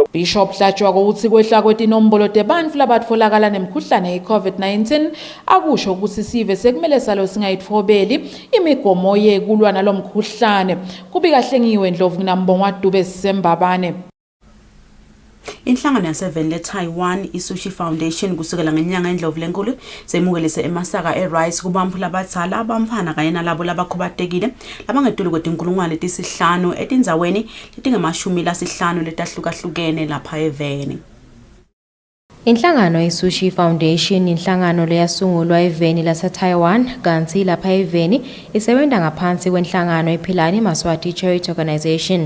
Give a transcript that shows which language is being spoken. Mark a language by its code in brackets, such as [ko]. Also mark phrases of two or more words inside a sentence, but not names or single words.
[ss] Bishop Hlatshwako uthi kwehla kwetinombolo tebantu labatfolakala nemkhuhlane ye-COVID-19 akusho ukuthi sive sekumele salo singayithobeli imigomo yekulwa nalomkhuhlane kubika hlengiwe Ndlovu nambongwa Dube Sembabane. Inhlangano yaseveni le-Taiwan i-Sushi Foundation kusukela ngenyanga eNdlovu lenkulu seyimukelise emasaka e-rice kubamphula abadala abamfana kanye nalabo labakhubatekile labangetulu kwetinkulungwane letisihlanu etindzaweni letingamashumi letahlukahlukene lapha eveni. Inhlangano ye-Sushi Foundation inhlangano leyasungulwa eveni lase-Taiwan kanti lapha eveni isebenza ngaphansi kwenhlangano ephilani Maswati Charity Organization.